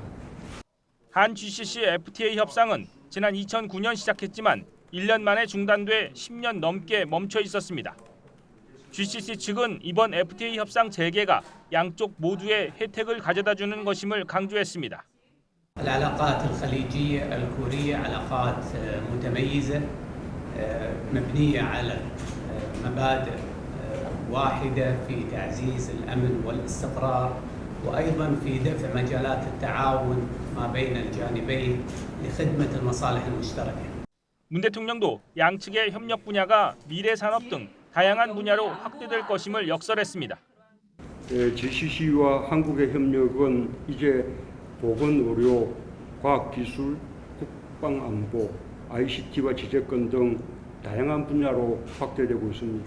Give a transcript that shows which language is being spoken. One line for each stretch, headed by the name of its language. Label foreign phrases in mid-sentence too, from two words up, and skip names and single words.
Korean: 한 GCC FTA 협상은 지난 2009년 시작했지만 1년 만에 중단돼 10년 넘게 멈춰 있었습니다. GCC 측은 이번 FTA 협상 재개가 양쪽 모두의 혜택을 가져다주는 것임을 강조했습니다.
Arabic: العلاقات الخليجية الكورية علاقات متميزة مبنية على مبادئ واحدة في تعزيز الأمن والاستقرار وأيضا في دفع مجالات التعاون ما بين الجانبين لخدمة المصالح المشتركة.
Korean: 문 대통령도 양측의 협력 분야가 미래 산업 등 다양한 분야로 확대될 것임을 역설했습니다. GCC와 한국의 협력은 이제 보건, 의료, 과학기술, 국방안보, ICT와 지재권 등 다양한 분야로 확대되고 있습니다.